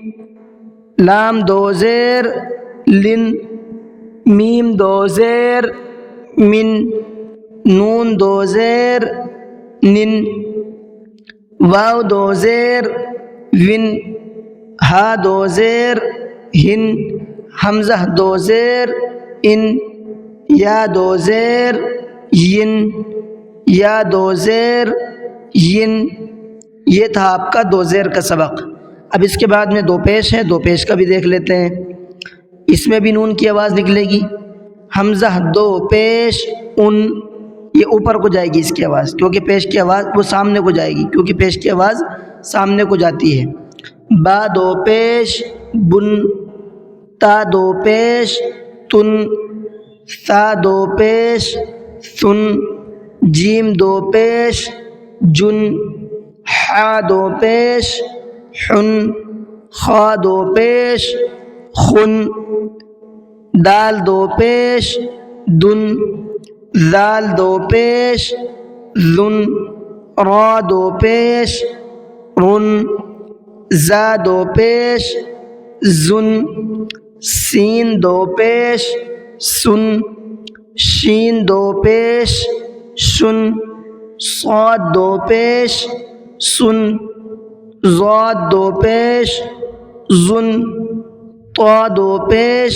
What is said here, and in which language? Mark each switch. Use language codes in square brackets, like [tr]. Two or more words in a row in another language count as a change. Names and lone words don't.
[ur] لام دو زیر لن, میم دو زیر من, نون دو زیر نن, واو دو زیر ون, ہا دو زیر ہن, حمزہ دو زیر ان, یا دو زیر ین, یا دو زیر ین. یہ تھا آپ کا دو زیر کا سبق. اب اس کے بعد میں دو پیش ہے, دو پیش کا بھی دیکھ لیتے ہیں. اس میں بھی نون کی آواز نکلے گی. حمزہ دو پیش ان, یہ اوپر کو جائے گی اس کی آواز, کیونکہ پیش کی آواز وہ سامنے کو جائے گی, کیونکہ پیش کی آواز سامنے کو جاتی ہے. با دو پیش بن, تا دو پیش تن, ثا دو پیش ثن, جیم دو پیش جن, حا دو پیش حن, خا دو پیش خن, دال دو پیش دن, ذال دو پیش ذن, را دو پیش رن, زا دو پیش زن, سین دو پیش سن, شین دو پیش شن, صاد دو پیش سن, ضاد دو پیش زن، طا دو پیش